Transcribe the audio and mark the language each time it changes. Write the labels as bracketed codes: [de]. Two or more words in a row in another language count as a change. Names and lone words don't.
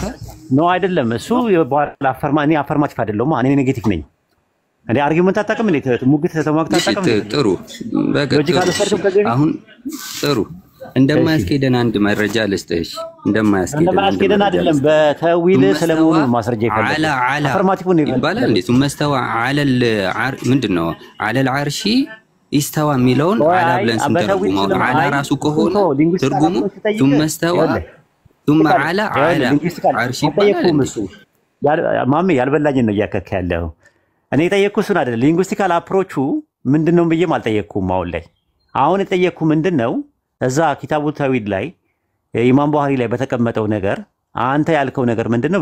[am] ነው አይደለም። እሱ እኔ አፈርማቲቭ አይደለሁም። እኔ ኔጌቲቭ ነኝ። እኔ አርጊውመንት አታውቅም እንዴ? ሙግት ተማክታ አታውቅም? ጥሩ አሁን ጥሩ እንደማያስኬደን አንድ መረጃ ልስጥሽ። እንደማያስኬደን አይደለም በተዊል ስለመሆኑ ማስረጃ ይፈልጋል። አፈርማቲቭ ነው ይባላል እንዴ? [ar] ثم على [am] ምንድነው [ar] على العرش استوى [am] የሚለውን على ብለን ስንተረጉመው على ራሱ ከሆነ ትርጉሙ [ar] ثم استوى ثم على عرش [am] ይባላል። ማሜ ያልበላኝ ነው እያከከ ያለው። እኔ ጠየቅኩ እሱን አይደለም። [en] linguistic approach [am] ምንድነው ብዬም አልጠየቅኩም። አሁን የጠየቅኩ ምንድነው እዛ ኪታቡ ተዊል ላይ ኢማም ቡኻሪ ላይ በተቀመጠው ነገር አንተ ያልከው ነገር ምንድነው?